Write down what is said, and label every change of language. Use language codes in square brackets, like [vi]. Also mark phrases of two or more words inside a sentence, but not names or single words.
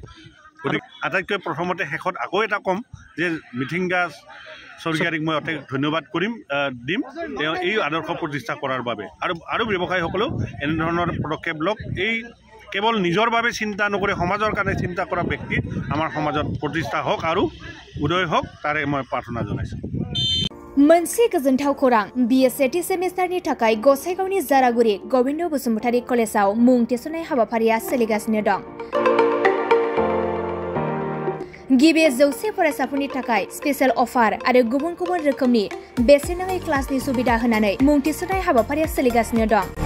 [as] গতিকে আটাইতকৈ প্ৰথমতে শেষত আকৌ এটা ক'ম যে মিঠিংগা চৰগিয়াৰীক মই অতি ধন্যবাদ দিম তেওঁ এই আদৰ্শ প্ৰতিষ্ঠা কৰাৰ বাবে। আৰু ব্যৱসায়ীসকলেও এনেধৰণৰ পদক্ষেপ লওক। এই কেৱল নিজৰ বাবে চিন্তা নকৰি সমাজৰ কাৰণে চিন্তা কৰা ব্যক্তি আমাৰ সমাজত প্ৰতিষ্ঠা হওক আৰু উদয় হওক, তাৰে মই প্ৰাৰ্থনা জনাইছোঁ। [brx] मोनसे गोजोनथाव खौरां BA सेमिस्टारनि थाखाय गसाइगावनि जारागुरि गबिन्द बसुमतारी कलेजाव मुं थिसननाय हाबाफारिया सोलिगासिनो दं। गिबि 100 फरायसाफोरनि थाखाय [en] special offer [brx] आरो गुबुन गुबुन रोखोमनि बेसेन नाङै क्लासनि सुबिदा होनानै मुं थिसननाय हाबाफारिया सोलिगासिनो दं।